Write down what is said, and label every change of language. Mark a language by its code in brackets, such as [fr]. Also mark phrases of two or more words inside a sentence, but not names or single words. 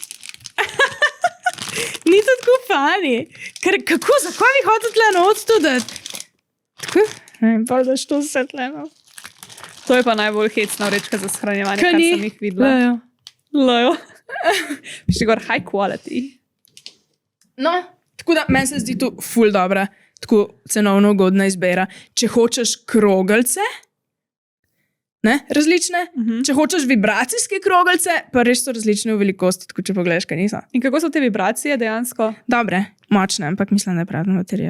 [sl] Ni to tako fani. Ker kako, zakaj bi hotel tle noc tudi? Tako, ne vem, pa daš to vse tle noc. To je pa najbolj hecna vrečka za shranjevanje, kar sem jih videla. Lejo. Piši gor [en] high quality. [sl] No, tako da meni se zdi to ful dobra, tako cenovno ugodna izbira. Če hočeš kroglice, Ne? Različne. Če hočeš vibracijske kroglice, pa res so različne v velikosti, tako če pogledaš, kaj niso. In kako so te vibracije dejansko? Dobre, močne, ampak mislim, da je pravna baterija.